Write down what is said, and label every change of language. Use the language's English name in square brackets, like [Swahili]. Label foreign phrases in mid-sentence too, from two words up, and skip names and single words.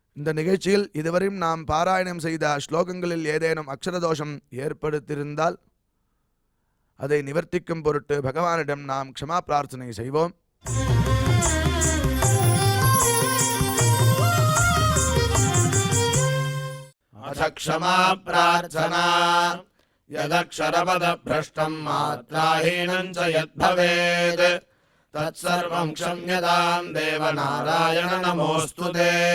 [Tamil] இந்த நிகழ்ச்சியில் இதுவரையும் நாம் பாராயணம் செய்த ஸ்லோகங்களில் ஏதேனும் அக்ஷரதோஷம் ஏற்படுத்தியிருந்தால் அதை நிவர்த்திக்கும் பொருட்டு பகவானிடம் நாம் க்ஷமா பிரார்த்தனை செய்வோம். [Sanskrit] अथ क्षमा प्रार्थना यदक्षरपदभ्रष्टं मात्राहीनं च यद्भवेत् तत्सर्वं क्षम्यतां देव नारायण नमोऽस्तु ते।